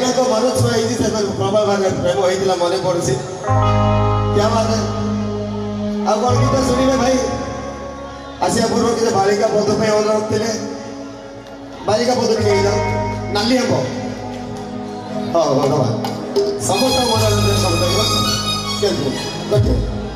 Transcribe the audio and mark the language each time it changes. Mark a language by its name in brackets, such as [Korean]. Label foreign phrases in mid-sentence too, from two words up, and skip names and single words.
[Odia] ମନ ଛୁଆ ହେଇଛି ସେ ପ୍ରବଳ ଭାବରେ ପ୍ରେମ ହେଇଥିଲା ମନେ ପଡୁଛି [Hindi] क्या बात है [Odia] ଆଉ କ'ଣ ଗୀତ ଶୁଣିବେ ଭାଇ ଆସିବା ପୂର୍ବରୁ କିଛି ବାଳିକା ପଦ ପାଇଁ ଅନୁରୋଧ ଥିଲେ ବାଳିକା ପଦ ଟିକେ ହେଇଯାଉ ନାଲି ହେବ ହଉ ଧନ୍ୟବାଦ ସମସ୍ତ ମନୋରଞ୍ଜନ ସବୁ କେମିତି